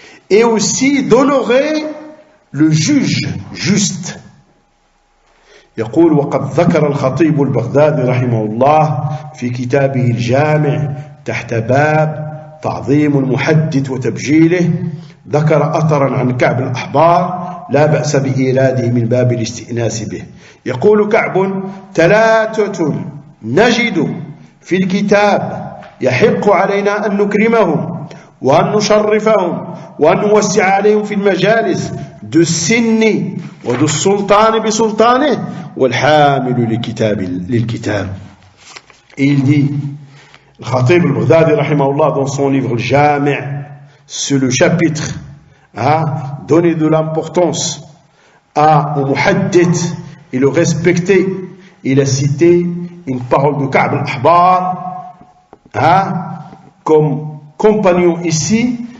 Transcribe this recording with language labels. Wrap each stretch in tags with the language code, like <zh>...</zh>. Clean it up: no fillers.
<fr>Et aussi d'honorer le juge juste.</fr> <ar>يقول وقد ذكر الخطيب البغدادي رحمه الله في كتابه الجامع تحت باب تعظيم المحدث وتبجيله ذكر أثرا عن كعب الأحبار لا بأس بإيراده من باب الاستئناس به. يقول كعب ثلاثة نجد في الكتاب يحق علينا أن نكرمهم وأن نشرفهم وأن نوسع عليهم في المجالس ذو السن وذو السلطان بسلطانه والحامل للكتاب.</ar> <fr>Et il dit, le Khatib al-Baghdadi rahimahullah dans son livre le Jami', sur le chapitre donner de l'importance au muhaddith et le respecter. Il a cité une parole de Ka'b al-Ahbar comme compagnon ici.</fr>